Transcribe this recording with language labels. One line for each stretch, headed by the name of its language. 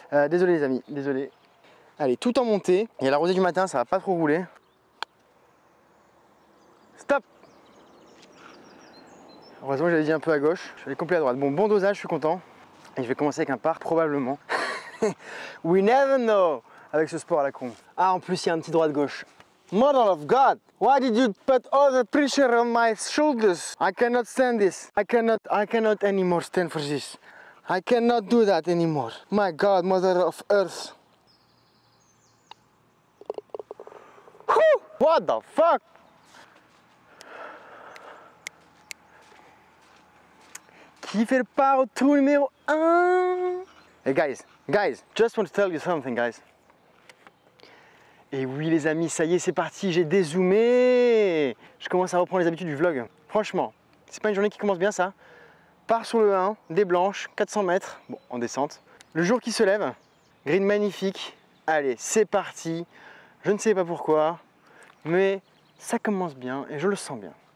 French: Désolé les amis, désolé. Allez, tout en montée. Il y a la rosée du matin, ça va pas trop rouler. Stop! Heureusement, j'avais dit un peu à gauche. Je suis allé complet à droite. Bon dosage, je suis content. Et je vais commencer avec un par probablement.
English: We never know
French: avec ce sport à la con. Ah, en plus, il y a un petit droit de gauche.
English: Mother of God, why did you put all the pressure on my shoulders? I cannot stand this. I cannot anymore stand for this. I cannot do that anymore. My God, Mother of Earth. Whew, what the fuck?
French: Qui fait le par au trou numéro 1?
English: Hey guys, just want to tell you something guys.
French: Et oui les amis, ça y est, c'est parti, j'ai dézoomé. Je commence à reprendre les habitudes du vlog. Franchement, c'est pas une journée qui commence bien ça. Part sur le 1, des blanches, 400 mètres, bon, en descente. Le jour qui se lève, green magnifique. Allez, c'est parti. Je ne sais pas pourquoi, mais ça commence bien et je le sens bien.